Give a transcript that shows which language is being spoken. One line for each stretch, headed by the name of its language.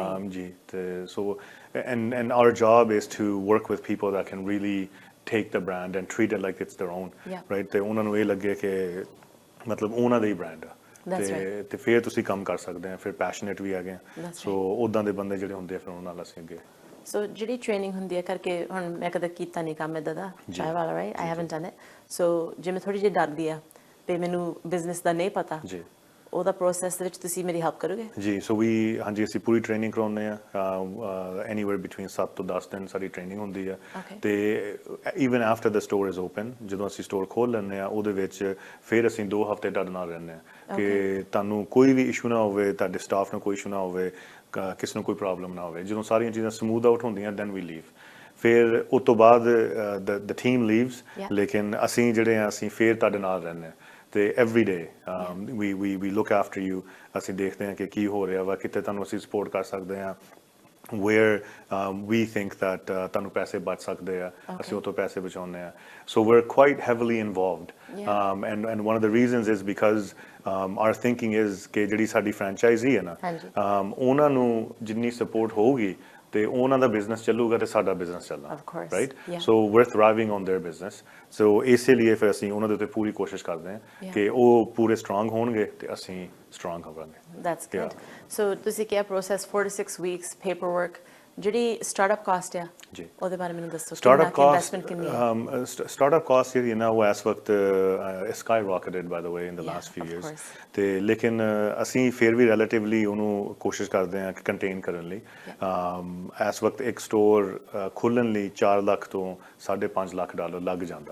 Punjabi: ਜੀ ਤੇ
English: so and our job is to work with people that can really take the brand and treat it like it's their own, right?
Punjabi: ਤੇ ਉਹਨਾਂ ਨੂੰ ਇਹ ਲੱਗੇ ਕਿ ਮਤਲਬ ਉਹਨਾਂ ਦਾ ਹੀ ਬ੍ਰਾਂਡ ਆ ਤੇ ਫਿਰ ਤੁਸੀਂ ਕੰਮ ਕਰ ਸਕਦੇ ਆ. ਫਿਰ ਪੈਸ਼ਨੇਟ ਵੀ ਹੈਗੇ ਆ. ਸੋ ਉਦਾਂ ਦੇ ਬੰਦੇ ਜਿਹੜੇ ਹੁੰਦੇ ਆ ਫਿਰ ਉਹਨਾਂ ਨਾਲ ਅਸੀਂ ਅੱਗੇ. ਸੋ ਜਿਹੜੀ ਟ੍ਰੇਨਿੰਗ ਹੁੰਦੀ ਹੈ ਕਰਕੇ ਹੁਣ ਮੈਂ ਕਦੇ ਕੀਤਾ ਨਹੀਂ ਕੰਮ ਇੱਦਾਂ ਦਾ ਚਾਹ ਵਾਲਾ, right?
English: I haven't done it.
Punjabi: ਸੋ ਜੇ ਮੈਂ ਥੋੜੀ ਜਿਹੀ ਡਰਦੀ ਆ ਤੇ ਮੈਨੂੰ ਬਿਜ਼ਨਸ ਦਾ ਨਹੀਂ ਪਤਾ ਜੀ, ਉਹਦਾ ਪ੍ਰੋਸੈਸ ਦੇ ਵਿੱਚ ਤੁਸੀਂ ਮੇਰੀ ਹੈਲਪ ਕਰੋਗੇ? ਜੀ ਸੋ ਹਾਂਜੀ ਅਸੀਂ ਪੂਰੀ ਟ੍ਰੇਨਿੰਗ ਕਰਾਉਂਦੇ ਆ. ਐਨੀਵੇਅਰ ਬਿਟਵੀਨ 7 ਤੋਂ 10 ਦਿਨ ਸਾਡੀ ਟ੍ਰੇਨਿੰਗ ਹੁੰਦੀ ਆ. ਤੇ
English: even after the store is open,
Punjabi: ਜਦੋਂ ਅਸੀਂ ਸਟੋਰ ਖੋਲ੍ਹ ਲੈਂਦੇ ਆ ਉਹਦੇ ਵਿੱਚ ਫਿਰ ਅਸੀਂ 2 ਹਫ਼ਤੇ ਤੁਹਾਡੇ ਨਾਲ ਰਹਿੰਦੇ ਆ ਕਿ ਤੁਹਾਨੂੰ ਕੋਈ ਵੀ ਇਸ਼ੂ ਨਾ ਹੋਵੇ, ਤੁਹਾਡੇ ਸਟਾਫ ਨੂੰ ਕੋਈ ਇਸ਼ੂ ਨਾ ਹੋਵੇ, ਕਿਸੇ ਨੂੰ ਕੋਈ ਪ੍ਰੋਬਲਮ ਨਾ ਹੋਵੇ. ਜਦੋਂ ਸਾਰੀਆਂ ਚੀਜ਼ਾਂ ਸਮੂਥ ਆਊਟ ਹੁੰਦੀਆਂ
English: Then we leave.
Punjabi: ਫਿਰ ਉਸ ਤੋਂ ਬਾਅਦ
English: the team leaves,
Punjabi: ਲੇਕਿਨ ਅਸੀਂ ਜਿਹੜੇ ਆ ਅਸੀਂ ਫਿਰ ਤੁਹਾਡੇ ਨਾਲ ਰਹਿੰਦੇ ਆ. ਤੇ
English: Every day we look after you.
Punjabi: ਅਸੀਂ ਦੇਖਦੇ ਹਾਂ ਕਿ ਕੀ ਹੋ ਰਿਹਾ ਵਾ, ਕਿਤੇ ਤੁਹਾਨੂੰ ਅਸੀਂ ਸਪੋਰਟ ਕਰ ਸਕਦੇ ਹਾਂ.
English: where we think that
Punjabi: ਤੁਹਾਨੂੰ ਪੈਸੇ ਬਚ ਸਕਦੇ ਆ, ਅਸੀਂ ਉਹ ਤੋਂ ਪੈਸੇ ਬਚਾਉਂਦੇ ਆ.
English: So we're quite heavily involved. And one of the reasons is because our thinking is
Punjabi: ਕਿ ਜਿਹੜੀ ਸਾਡੀ franchisee ਹੈ ਨਾ, ਉਹਨਾਂ ਨੂੰ ਜਿੰਨੀ support ਹੋਊਗੀ ਤੇ ਉਹਨਾਂ ਦਾ ਬਿਜ਼ਨਸ ਚੱਲੂਗਾ ਤੇ ਸਾਡਾ ਬਿਜ਼ਨਸ ਚੱਲਣਾ, right?
English: So we're thriving on their business.
Punjabi: ਸੋ ਇਸੇ ਲਈ ਫਿਰ ਅਸੀਂ ਉਹਨਾਂ ਦੇ ਉੱਤੇ ਪੂਰੀ ਕੋਸ਼ਿਸ਼ ਕਰਦੇ ਹਾਂ ਕਿ ਉਹ ਪੂਰੇ ਸਟਰੋਂਗ ਹੋਣਗੇ ਤੇ ਅਸੀਂ ਸਟਰੋਂਗ ਹੋਵਾਂਗੇ.
English: That's good.
Punjabi: ਸੋ ਤੁਸੀਂ ਕਿਹਾ process
English: 4 to 6 weeks, paper work.
Punjabi: ਜਿਹੜੀ ਸਟਾਰਟਅਪ ਕਾਸਟ ਆ ਜੀ ਉਹਦੇ ਬਾਰੇ ਮੈਨੂੰ ਦੱਸੋ.
English: startup cost, startup cost
Punjabi: ਜਿਹੜੀ ਨਾ ਉਹ ਇਸ ਵਕਤ
English: Skyrocketed by the way in the last few years.
Punjabi: ਤੇ ਲੇਕਿਨ ਅਸੀਂ ਫਿਰ ਵੀ ਰਿਲੇਟਿਵਲੀ ਉਹਨੂੰ ਕੋਸ਼ਿਸ਼ ਕਰਦੇ ਹਾਂ ਕਿ ਕੰਟੇਨ ਕਰਨ ਲਈ. ਇਸ ਵਕਤ ਇੱਕ ਸਟੋਰ ਖੋਲ੍ਹਣ ਲਈ 4 ਲੱਖ ਤੋਂ $5.5 ਲੱਖ ਲੱਗ ਜਾਂਦਾ.